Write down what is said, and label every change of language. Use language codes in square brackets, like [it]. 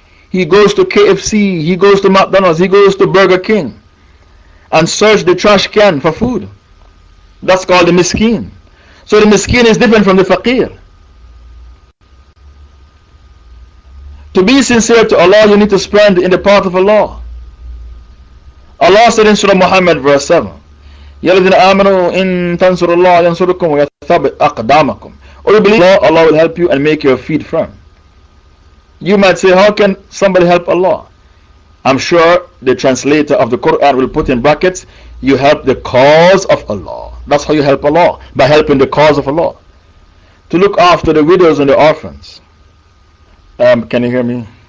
[en] He goes to KFC, he goes to McDonald's, he goes to Burger King and search the trash can for food. That's called the miskin. So the miskin is different from the faqir. To be sincere to Allah, you need to spend in the path of Allah. Allah said in Surah Muhammad verse 7, [ar] يَا الَّذِينَ آمَنُوا إِن تَنْصُرُوا اللَّهَ يَنْصُرُكُمْ وَيَثَّبِّتْ أَقْدَامَكُمْ. [en] Or you believe Allah, Allah will help you and make your feet firm. You might say, how can somebody help Allah? I'm sure the translator of the Quran will put in brackets, you help the cause of Allah. That's how you help Allah, by helping the cause of Allah. To look after the widows and the orphans. Can you hear me?